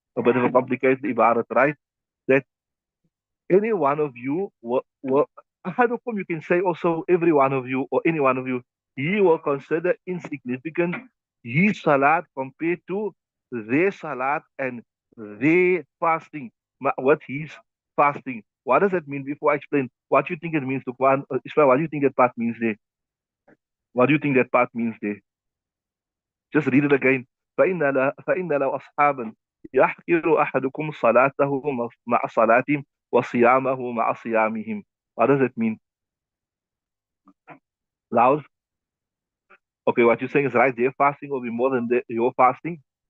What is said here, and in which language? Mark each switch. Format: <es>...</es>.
<en>A bit of a complicated ibarat, right? That any one of you, أحدكم, you can say also every one of you or any one of you, he will consider insignificant his salat compared to their salat and their fasting. What he's fasting. What does that mean? Before I explain, what do you think it means to Quran? Ismail, what do you think that part means there? What do you think that part means there? Just read it again.</en> <ar>فإن له أصحابا يحقر أحدكم صلاته مع صلاتهم وصيامه مع صيامهم.</ar> <en>What does it mean? Loud. Okay, what you're saying is right. Their fasting will be more than your fasting.</en>